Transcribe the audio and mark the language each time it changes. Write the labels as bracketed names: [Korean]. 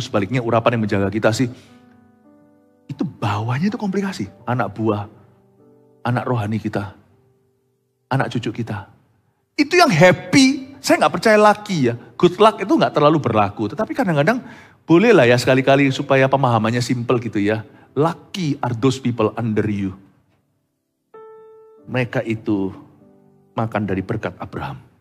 [Indonesian] Sebaliknya urapan yang menjaga kita sih. Itu bawahnya itu komplikasi. Anak buah, anak rohani kita, anak cucu kita. Itu yang happy. Saya nggak percaya lucky ya. Good luck itu nggak terlalu berlaku. Tetapi kadang-kadang bolehlah ya sekali-kali supaya pemahamannya simple gitu ya. [English] Lucky are those people under you. [Indonesian] Mereka itu makan dari berkat Abraham.